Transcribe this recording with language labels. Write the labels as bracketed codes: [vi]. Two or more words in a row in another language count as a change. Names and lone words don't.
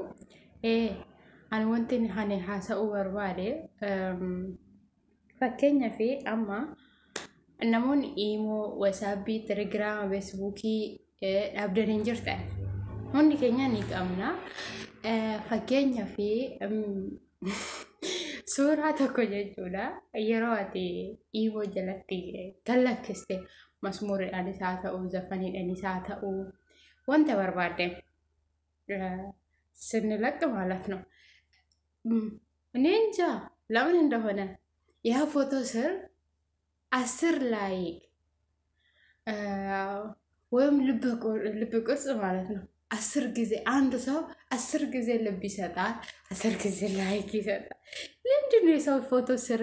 [om] Ani wanti ani haasa'uu barbaade fakkeenya fi amma namoonni Imo, WhatsApp, Telegram, Facebook dhabdanii hin jirtan hundi keenya ni qabna. Fakkeenya fi suuraa tokko jechuudha yeroo ati Imo jalatti talakkiste masmuuriidhaanis haa ta'uu zafaniidhaanis haa ta'uu wanta barbaadde [am] ስንለቅ ማለት ነው እኔ እንጃ ለምን እንደሆነ ያ ፎቶ ስር 10 ላይክ ወይም ልብ ቅርጽ ማለት ነው 10 ጊዜ አንድ ሰው 10 ጊዜ ልብ ይሰጣል 10 ጊዜ ላይክ ይሰጣል ለምንድን ነው የሰው ፎቶ ስር